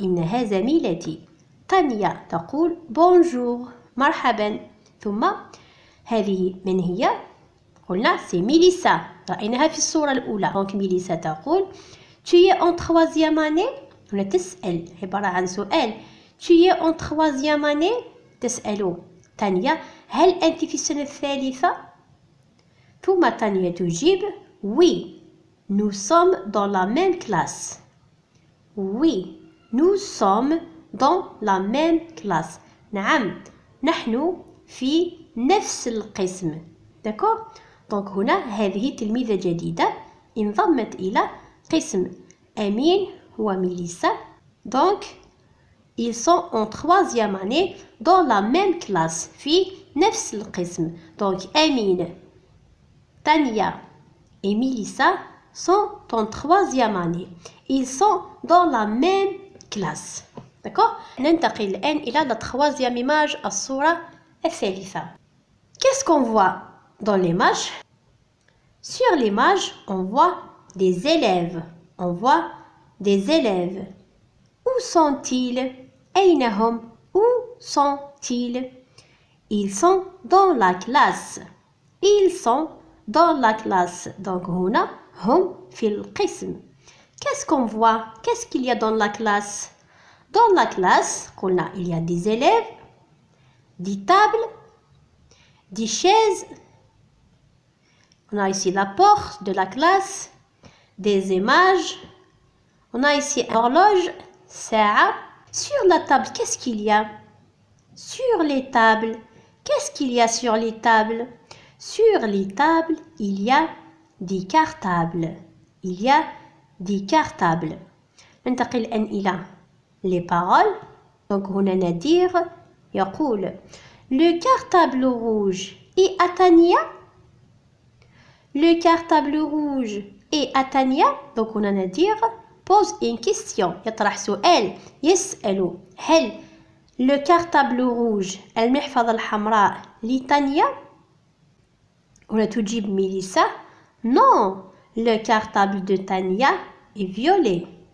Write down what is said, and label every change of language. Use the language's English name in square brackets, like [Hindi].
[Arabic] إنها زميلتي. تانيا تقول bonjour مرحبا. ثم هذه من هي؟ قلنا c'est ميليسا. رأيناها في الصورة الأولى. [French] donc [Arabic] ميليسا تقول [French] tu es en troisième année. [Arabic] هنا تسأل عبارة عن سؤال. [French] tu es en troisième année. [Arabic] تسأل تانيا هل أنت في السنة الثالثة؟ ثم تانيا تجيب [French] oui nous sommes dans la même classe. oui nous sommes dans la même classe. [Arabic] نعم نحن في نفس القسم. d'accord donc هنا هذه تلميذة جديدة انضمت إلى قسم أمين وميليسا. [French] donc ils sont en troisième année dans la même classe. [Arabic] في نفس القسم. [French] donc أمين تانيا et Mélissa sont en troisième année. Ils sont dans la même classe. D'accord? [Arabic] ننتقل الآن إلى [French] la troisième image, [Arabic] الصورة الثالثة. [French] Qu'est-ce qu'on voit dans l'image? Sur l'image, on voit des élèves. On voit des élèves. Où sont-ils? [Arabic] أين هم? [French] Où sont-ils? Ils sont dans la classe. Ils sont dans la classe. [Arabic] donc هنا هم في القسم. [French] qu'est-ce qu'on voit? qu'est-ce qu'il y a dans la classe? dans la classe قلنا il y a des élèves, des tables, des chaises. on a ici la porte de la classe, des images. on a ici une horloge, ساعة. sur la table qu'est-ce qu'il y a? sur les tables qu'est-ce qu'il y a sur les tables? sur les tables, il y a des cartables. Il y a des cartables. [Arabic] ننتقل الآن إلى [French] les paroles. donc [Arabic] هنا نادير يقول [French] le cartable rouge est à Tania. le cartable rouge est à Tania. donc [Arabic] هنا [French] نادير pose une question. [Arabic] يطرح سؤال. يسأل هل [French] le cartable rouge [Arabic] المحفظة الحمراء لتانيا؟ هنا تجيب ميليسا [French] non le cartable de Tania est violet.